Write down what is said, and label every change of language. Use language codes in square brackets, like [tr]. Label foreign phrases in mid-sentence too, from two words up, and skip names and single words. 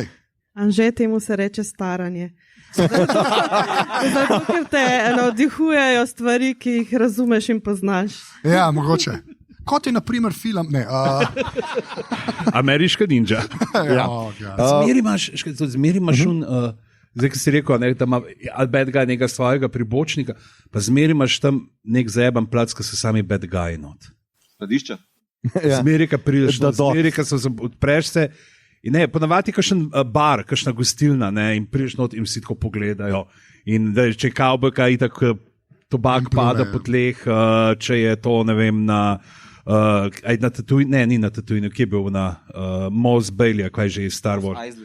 [sl] Anže, temu se reče staranje. Zato, ker te navdihujejo stvari, ki jih razumeš in poznaš. Ja, mogoče. Kot je naprimer film, Ameriška ninja. Zmeri imaš zdaj, ki si rekel, da ima [en] bad guy [sl] nekega svojega pribočnika, pa zmeri imaš tam nek zajeban plac, ki so sami [en] bad guy [sl] not. Skladišča? Zmeri, ki prideš na zmeri, ki odpreš se in ne, ponavadi kakšen bar, kakšna gostilna, ne, in prideš not in vsi tako pogledajo in da če je kavbojka itak tobak pada po tleh, če je to, ne vem, na Tatooine, ne, ni na Tatooine, kje je bil na Mos Eisley, kaj že je Star Wars.